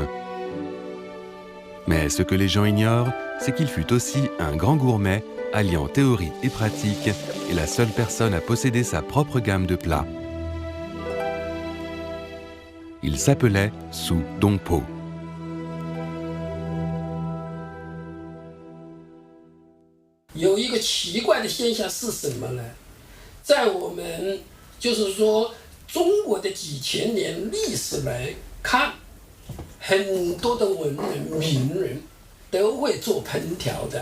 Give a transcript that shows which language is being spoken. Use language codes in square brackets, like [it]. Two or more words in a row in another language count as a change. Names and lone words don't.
[fr] Mais ce que les gens ignorent, c'est qu'il fut aussi un grand gourmet, alliant théorie et pratique, et la seule personne à posséder sa propre gamme de plats. Il s'appelait Su Dongpo. [zh] 有一个奇怪的现象是什么呢？在我们就是说中国的几千年历史来看，很多的文人名人都会做烹调的。